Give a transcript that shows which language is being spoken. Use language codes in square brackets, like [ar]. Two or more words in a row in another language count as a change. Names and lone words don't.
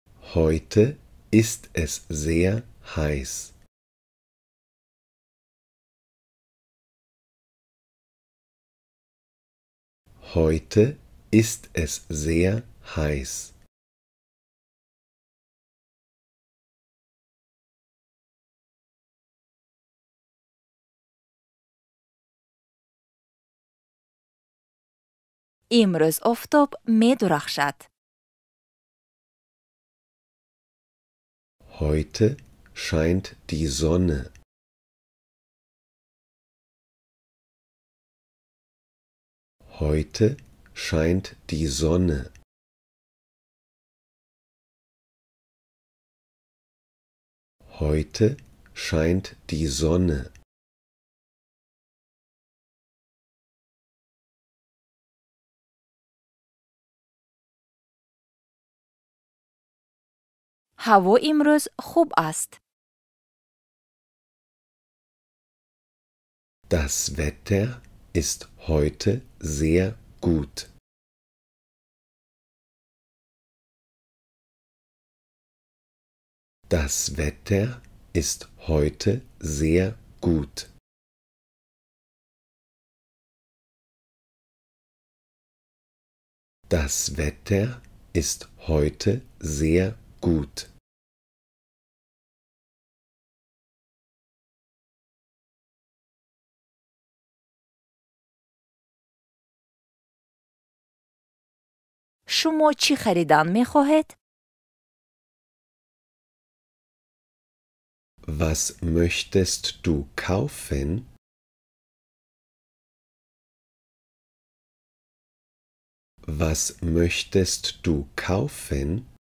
[de] Heute ist es sehr heiß. Heute ist es sehr heiß. [fa] امروز آفتاب می‌درخشد. [de] Heute scheint die Sonne. Heute scheint die Sonne. Heute scheint die Sonne. [fa] هوا امروز خوب است. [de] Das Wetter ist heute sehr gut. Das Wetter ist heute sehr gut. Das Wetter ist heute sehr gut. [fa] شما چی خریدن می‌خواهید؟ [de] Was möchtest du kaufen? Was möchtest du kaufen?